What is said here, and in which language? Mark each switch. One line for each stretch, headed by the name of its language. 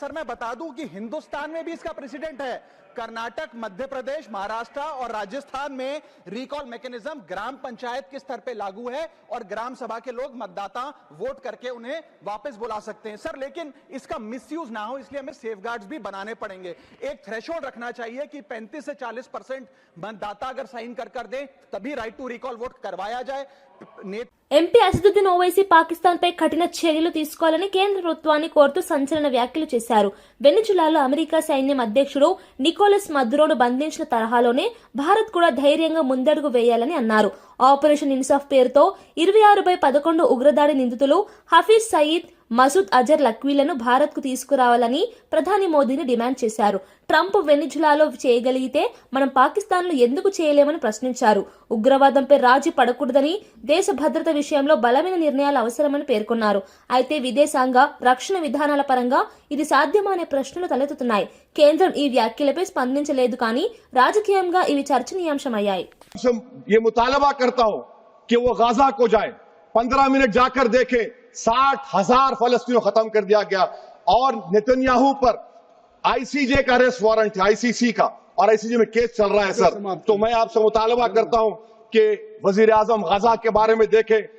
Hindi: Sir मैं बता दूं कि हिंदुस्तान में भी इसका प्रेसिडेंट है। कर्नाटक, मध्य प्रदेश, महाराष्ट्र और राजस्थान में रिकॉल मैकेनिज्म ग्राम पंचायत के स्तर पे लागू है और ग्राम सभा के लोग मतदाता वोट करके उन्हें वापस बुला सकते हैं। सर लेकिन इसका मिसयूज ना हो इसलिए हमें सेफगार्ड्स भी बनाने पड़ेंगे। एक थ्रेशोल्ड रखना चाहिए कि 35 से 40% मतदाता अगर साइन कर दे तभी राइट टू रिकॉल वोट करवाया जाए।
Telugu: ఎంపీ అసదుద్దీన్ ఓవైసీ పాకిస్తాన్ పై కఠిన చర్యలు తీసుకోవాలని కేంద్ర ప్రభుత్వాన్ని కోరుతూ సంచలన వ్యాఖ్యలు చేశారు. వెనిజులాలో అమెరికా సైన్యం అధ్యక్షుడు నికోలస్ మదురోను బంధించిన తరహాలోనే భారత్ కూడా ధైర్యంగా ముందడుగు వేయాలని అన్నారు. ఆపరేషన్ ఇన్సాఫ్ పేరుతో 26/11 ఉగ్రదాడి నిందితులు హఫీజ్ సయీద్, మసూద్ అజర్ లక్వీలను భారత్ కు తీసుకురావాలని ప్రధాని మోదీని డిమాండ్ చేశారు. ట్రంప్ వెనిజులాలో చేయగలిగితే మనం పాకిస్తాన్ లో ఎందుకు చేయలేమని ప్రశ్నించారు. ఉగ్రవాదంపై రాజీ పడకూడదని, దేశ భద్రత విషయంలో బలమైన నిర్ణయాలు అవసరమని పేర్కొన్నారు. అయితే విదేశాంగ, రక్షణ విధానాల పరంగా ఇది సాధ్యమా అనే ప్రశ్నలు తలెత్తుతున్నాయి. కేంద్రం ఈ వ్యాఖ్యలపై స్పందించలేదు కానీ రాజకీయంగా ఇవి చర్చనీయాంశమయ్యాయి.
Hindi: ये मुतालबा करता हूं कि वो गाजा को जाए, 15 मिनट जाकर देखे, 60,000 फलस्तीनों खत्म कर दिया गया और नेतन्याहू पर आईसीजे का अरेस्ट वारंट है, आईसीसी का, और आईसीजे में केस चल रहा है सर। तो मैं आपसे मुतालबा करता हूं कि वजीर आजम गाजा के बारे में देखे।